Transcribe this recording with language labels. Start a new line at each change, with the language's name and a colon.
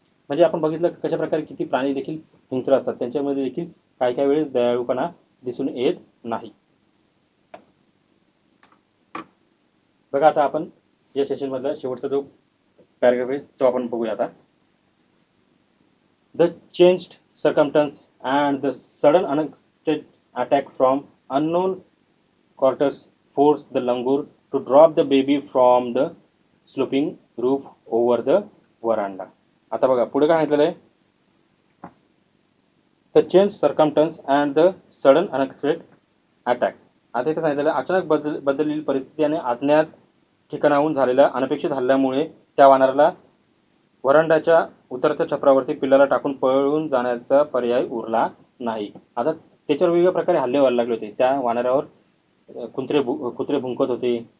Marathi: म्हणजे आपण बघितलं कशा प्रकारे किती प्राणी देखील हिंस्र असतात, त्यांच्यामध्ये देखील काही काही वेळेस दयाळूपणा दिसून येत नाही. बघा आता आपण या सेशनमधला शेवटचा जो पॅराग्राफ आहे तो आपण बघूया आता.
English: The changed circumstance and the sudden unexpected attack from unknown quarters forced the langur to drop the baby from the sloping roof over the veranda.
Marathi: आता बघा पुढे काय सांगितलेलं आहे.
English: The changed circumstance and the sudden unexpected attack.
Marathi: आता इथे सांगितलेलं आहे, अचानक बदललेली परिस्थिती आणि अज्ञात ठिकाणाहून झालेल्या अनपेक्षित हल्ल्यामुळे त्या वानराला वरांड्याच्या उतरत्या छपरावरती पिल्लाला टाकून पळून जाण्याचा पर्याय उरला नाही. आता त्याच्यावर वेगवेगळ्या प्रकारे हल्ले व्हायला लागले होते. त्या वानरावर कुत्रे भुंकत होते.